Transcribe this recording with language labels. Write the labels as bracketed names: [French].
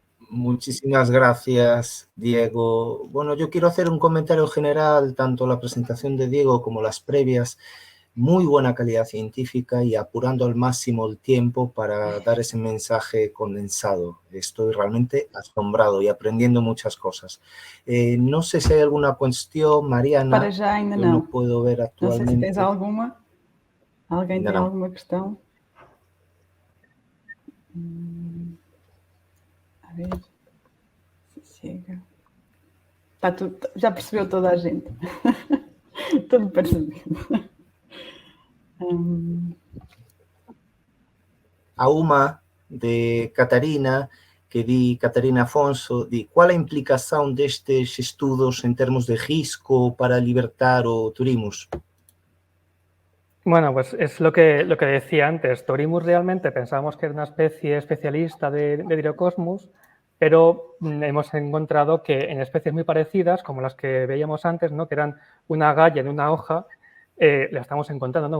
[Spanish] Muchísimas gracias, Diego. Bueno, yo quiero hacer un comentario general, tanto la presentación de Diego como las previas. Muy buena calidad científica y apurando al máximo el tiempo para dar ese mensaje condensado. Estoy realmente asombrado y aprendiendo muchas cosas. No sé si hay alguna cuestión, Mariana. [Portuguese] Para já ainda eu não. não puedo ver atualmente. Não sei se tens alguma. Alguém tem alguma questão? A ver se chega. Está tudo, já percebeu toda a gente. Tudo percebido. A uma de Catarina, Catarina Afonso, qual a implicação destes estudos em termos de risco para libertar o Thorimus? [Spanish] Bueno, pues es lo que decía antes. Thorimus realmente pensábamos que era una especie especialista de Dyrocosmus, pero hemos encontrado que en especies muy parecidas, como las que veíamos antes, ¿no? Que eran una galla en una hoja, la estamos encontrando, ¿no?